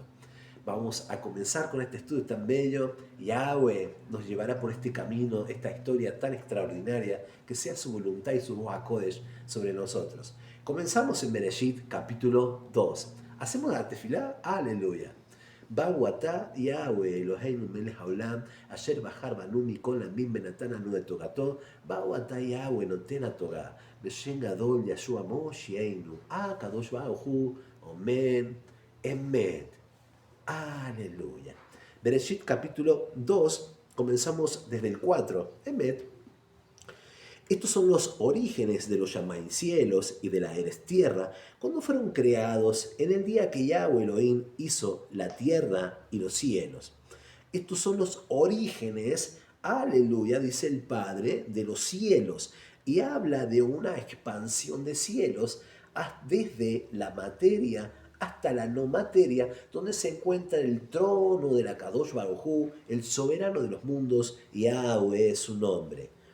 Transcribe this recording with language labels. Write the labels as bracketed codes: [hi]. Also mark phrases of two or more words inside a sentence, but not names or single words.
[es] Vamos a comenzar con este estudio tan bello. Yahweh nos llevará por este camino, esta historia tan extraordinaria, que sea su voluntad y su voz a Kodesh sobre nosotros. Comenzamos en Bereshit capítulo 2. Hacemos la tefilá, aleluya. [he] ברוך אתה יהוה אלוהינו מלך העולם אשר בחר בנו מכל העמים ונתן לנו את תורתו ברוך אתה יהוה נותן התורה, בשם גדול ישוע מושיענו, הקדוש ברוך הוא, אמן, אמת. [es] Aleluya. Bereshit capítulo 2, comenzamos desde el 4. Emet. Estos son los orígenes de los Shamaim cielos y de la Eres tierra, cuando fueron creados en el día que Yahweh Elohim hizo la tierra y los cielos. Estos son los orígenes, aleluya, dice el Padre, de los cielos, y habla de una expansión de cielos desde la materia hasta la no materia, donde se encuentra el trono de la [he] קדוש ברוך הוא, [es] el soberano de los mundos, Yahweh es su nombre.